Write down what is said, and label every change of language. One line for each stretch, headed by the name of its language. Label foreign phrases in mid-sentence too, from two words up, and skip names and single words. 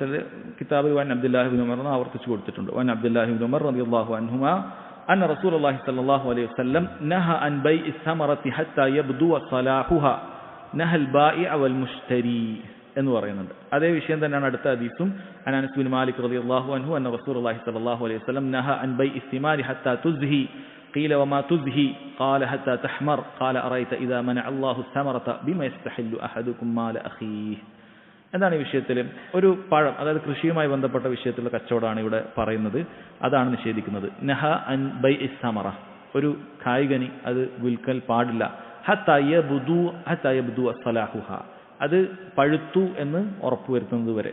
Malayalam: ചില കിതാബിൽ
Arabic: وعن عبد الله بن عمر
Malayalam: എന്ന് ആവർത്തിച്ചു കൊടുത്തിട്ടുണ്ട്.
Arabic: وعن عبد الله بن عمر رضي الله عنهما أن رسول الله صلى الله عليه وسلم نهى عن بيع الثمرة حتى يبدو صلاحها نهى البائع والمشتري
Malayalam: എന്ന് പറയുന്നുണ്ട്. അതേ വിഷയം തന്നെയാണ് അടുത്ത ഹദീസും.
Arabic: أنس بن مالك رضي الله عنه أن رسول الله صلى الله عليه وسلم نهى عن بيع الثمار حتى تزهي قيل وما تزهي قال حتى تحمر قال أرأيت إذا منع الله الثمرة بما يستحل أحدكم مال أخيه.
Malayalam: എന്താണ് ഈ വിഷയത്തിൽ? ഒരു പഴം, അതായത് കൃഷിയുമായി ബന്ധപ്പെട്ട വിഷയത്തിലുള്ള കച്ചവടമാണ് ഇവിടെ പറയുന്നത്, അതാണ് നിഷേധിക്കുന്നത്.
Arabic: نهى عن بيع الثمرة,
Malayalam: ഒരു കായികനി അത് വിൽക്കൽ പാടില്ല.
Arabic: حتى يبدو صلاحها,
Malayalam: അത് പഴുത്തു എന്ന് ഉറപ്പുവരുത്തുന്നത് വരെ.